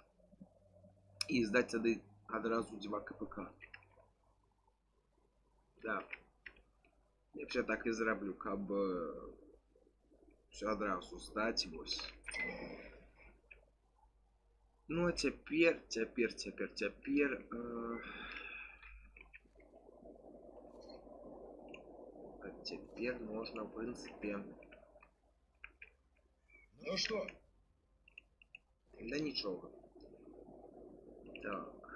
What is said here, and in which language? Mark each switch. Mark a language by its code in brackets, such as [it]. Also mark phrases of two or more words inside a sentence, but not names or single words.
[be] І здаць тады адразу 2 КПК. Так. Лепш я так і зраблю, каб все адразу здаць, вось. Ну, а цяпер... [ru] Теперь можно, в принципе... Ну что? Да ничего. Так.